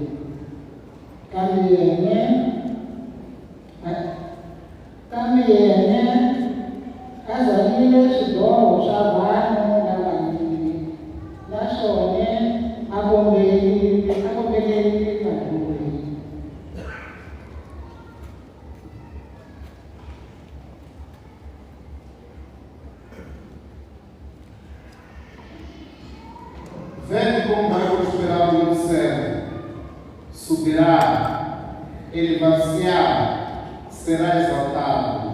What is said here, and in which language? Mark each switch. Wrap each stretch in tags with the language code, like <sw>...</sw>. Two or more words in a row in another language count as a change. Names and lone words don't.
<ts>Kambe yena a zalile swidyoho swa vanhu lavanyingi, naswona a kombeleli vadyohi.</ts> <pt>Vede como vai prosperar o meu céu. Subirá, elevar-se-á, será exaltado.</pt>